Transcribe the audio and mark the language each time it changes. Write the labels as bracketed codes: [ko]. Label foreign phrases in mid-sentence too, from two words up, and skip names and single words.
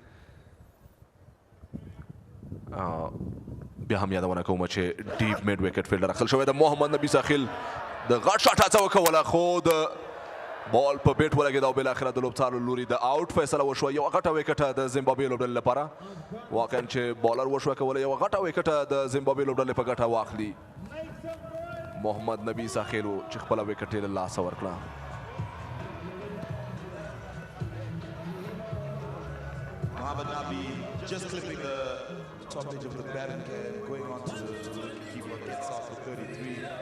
[ps] بیا هم یادونه کوم چې ډیپ میډ وکټ فیلډر اخیستل شوی د محمد نبي ساخیل د غټ شاټ هڅه وکوله خو د بال په بیټ ولګېد او بالاخره د لوبڅارو لوري د آوټ فیصله وشوه. یوه غټه وکټه د زیمبابوې لوبډلې لپاره واقعا چې بالر وشوه کوله یوه غټه وکټه د زیمبابوې لوبډلې په ګټه واخلي. محمد نبي ساخیلو چې خپله وکټ یې له لاسه ورکړه. [en] Mohamed Nabi just clipping the top edge of the batting can, going on to the keeper, gets off for 33.